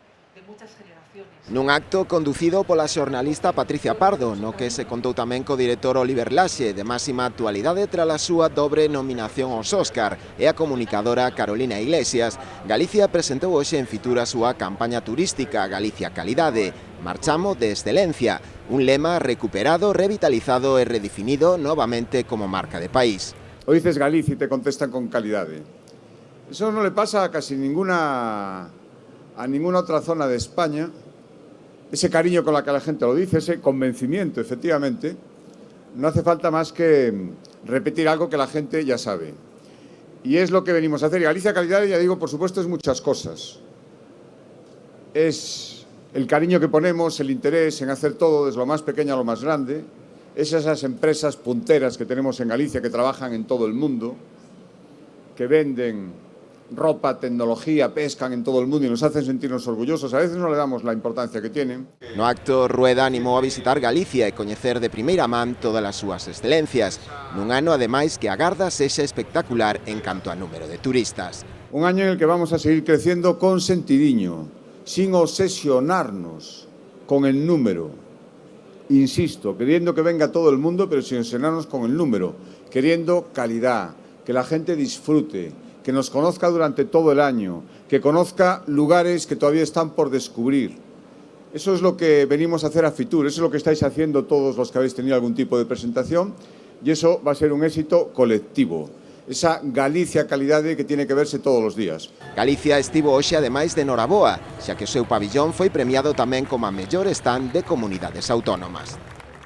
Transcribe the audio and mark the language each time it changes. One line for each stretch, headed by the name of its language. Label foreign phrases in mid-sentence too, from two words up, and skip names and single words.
Spanish: de muchas generaciones.
Galician: Nun acto conducido pola xornalista Patricia Pardo, no que se contou tamén co director Oliver Laxe, de máxima actualidade tras a súa dobre nominación aos Óscar, e a comunicadora Carolina Iglesias, Galicia presentou hoxe en Fitur a súa campaña turística Galicia Calidade, Marchamo de Excelencia, un lema recuperado, revitalizado e redefinido novamente como marca de país.
Spanish: O dices Galicia y te contestan con calidade. Eso no le pasa a casi ninguna otra zona de España. Ese cariño con la que la gente lo dice, ese convencimiento, efectivamente, no hace falta más que repetir algo que la gente ya sabe. Y es lo que venimos a hacer. Y Galicia Calidad, ya digo, por supuesto, es muchas cosas. Es el cariño que ponemos, el interés en hacer todo, desde lo más pequeño a lo más grande. Es esas empresas punteras que tenemos en Galicia, que trabajan en todo el mundo, que venden ropa, tecnología, pescan en todo el mundo y nos hacen sentirnos orgullosos. A veces no le damos la importancia que tienen.
Galician: No acto, Rueda animou a visitar Galicia e coñecer de primeira man todas as súas excelencias, nun ano, ademais, que agarda sexa espectacular en canto a número de turistas.
Spanish: Un año en el que vamos a seguir creciendo con sentidiño, sin obsesionarnos con el número. Insisto, queriendo que venga todo el mundo, pero sin obsesionarnos con el número, queriendo calidad, que la gente disfrute, que nos conozca durante todo el año, que conozca lugares que todavía están por descubrir. Eso es lo que venimos a hacer a Fitur, eso es lo que estáis haciendo todos los que habéis tenido algún tipo de presentación, y eso va a ser un éxito colectivo. Esa Galicia Calidade que tiene que verse todos los días.
Galician: Galicia estivo hoxe ademais de noraboa, xa que o seu pabillón foi premiado tamén como a mellor stand de comunidades autónomas.